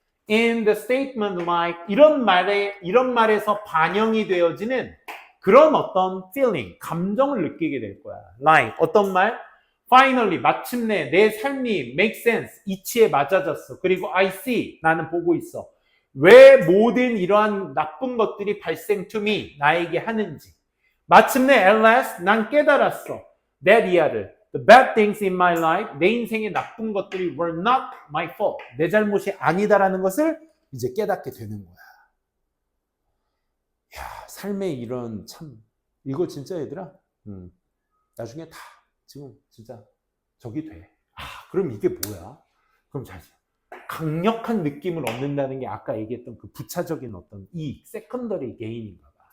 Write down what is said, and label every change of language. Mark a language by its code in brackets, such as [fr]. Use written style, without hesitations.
[en] in the statement like, [ko] 이런 말에서 반영이 되어지는 그런 어떤 feeling, 감정을 느끼게 될 거야. like, 어떤 말? Finally, 마침내 내 삶이 [en] make sense, [ko] 이치에 맞아졌어. 그리고 [en] I see, [ko] 나는 보고 있어. 왜 모든 이러한 나쁜 것들이 발생 [en] to me, [ko] 나에게 하는지. 마침내 at last, 난 깨달았어. that 이하를. [en] The bad things in my life, [ko] 내 인생의 나쁜 것들이 [en] were not my fault. [ko] 내 잘못이 아니다라는 것을 이제 깨닫게 되는 거야. 야, 삶의 이런 참, 이거 진짜 얘들아, 나중에 다 지금 진짜 저기 돼. 그럼 이게 뭐야? 그럼 잘 강력한 느낌을 얻는다는 게 아까 얘기했던 그 부차적인 어떤 이 세컨더리 게인인가 봐.